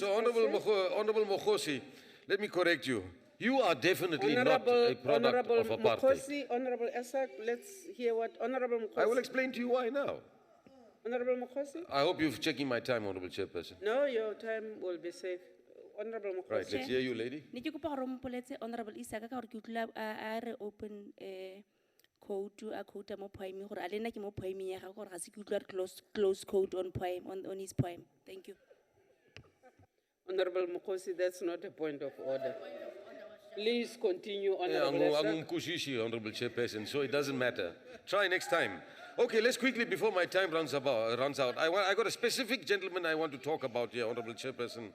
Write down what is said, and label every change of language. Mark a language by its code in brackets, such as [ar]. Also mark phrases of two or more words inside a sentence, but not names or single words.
[en] So, Honorable Mokhosi, let me correct you. You are definitely not a product Honorable of apartheid. Mokhosi, Honorable Esak, let's hear what Honorable Mokhosi. I will explain to you why now. Honorable Mokhosi? I hope you're checking my time, Honorable Chairperson. No, your time will be safe. Honorable Mokhosi. Right, let's hear you, lady. [tn] Ne ke kopa gore o mpoletse Honorable Isaka ka gore ke utlwa a re [en] open code a quote [tn] mo poem gore a le nna ke mo poem ya ga gore ga se ke utlwa re [en] close code on his poem. Thank you. Honorable Mokhosi, that's not a point of order. Please continue, Yeah, Honorable Esak. Honorable Chairperson, so it doesn't matter. Try next time. Okay, let's quickly, before my time runs out. I got a specific gentleman I want to talk about here, Honorable Chairperson.